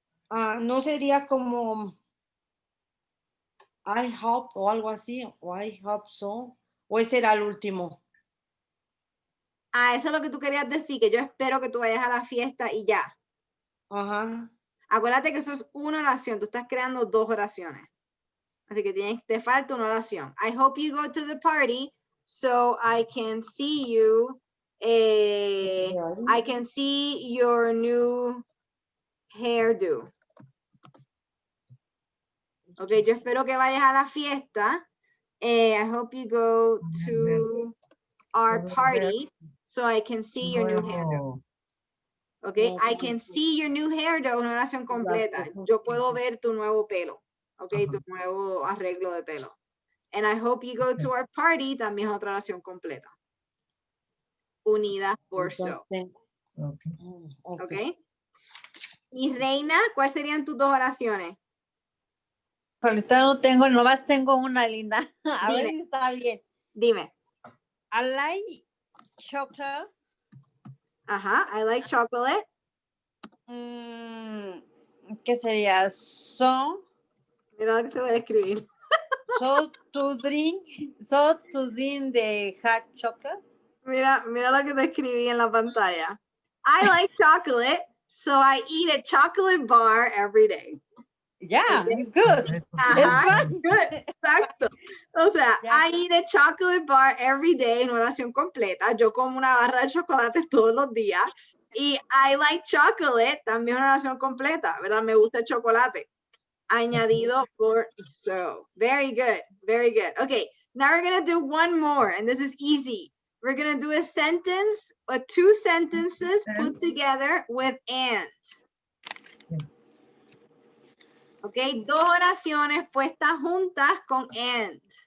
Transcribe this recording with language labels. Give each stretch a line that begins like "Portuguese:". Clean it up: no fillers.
Spanish: No sería como I hope o algo así, o I hope so, o ese era el último. Eso es lo que tú querías decir, que yo espero que tú vayas a la fiesta y ya. Ajá. Acuérdate que eso es una oración, tú estás creando dos oraciones. Así que te falta una oración.
English: I hope you go to the party so I can see you. I can see your new hairdo.
Spanish: Ok, yo espero que vayas a la fiesta.
English: I hope you go to our party so I can see your new hairdo. Ok, I can see your new hairdo, una oración completa.
Spanish: Yo puedo ver tu nuevo pelo. Ok, tu nuevo arreglo de pelo. And I hope you go to our party, también es otra oración completa. Unida por so. Ok. Y Reina, ¿cuáles serían tus dos oraciones? Ahorita no tengo, nomás tengo una, linda. A ver si está bien. Dime.
English: I like chocolate. Ajá, I like chocolate.
Spanish: ¿Qué sería? So. Mira lo que te voy a escribir. So to drink the hot chocolate. Mira lo que te escribí en la pantalla.
English: I like chocolate, so I eat a chocolate bar every day. Yeah, it's good.
Spanish: Ajá,
English: It's fun. good. Exacto. O sea, I eat a chocolate bar every day, en oración completa.
Spanish: Yo como una barra de chocolate todos los días. Y I like chocolate, también una oración completa, ¿verdad? Me gusta el chocolate. Añadido por so. Very good. Very good.
English: Okay, now we're going to do one more, and this is easy. We're going to do a sentence, or two sentences put together with and.
Spanish: Ok, dos oraciones puestas juntas con and.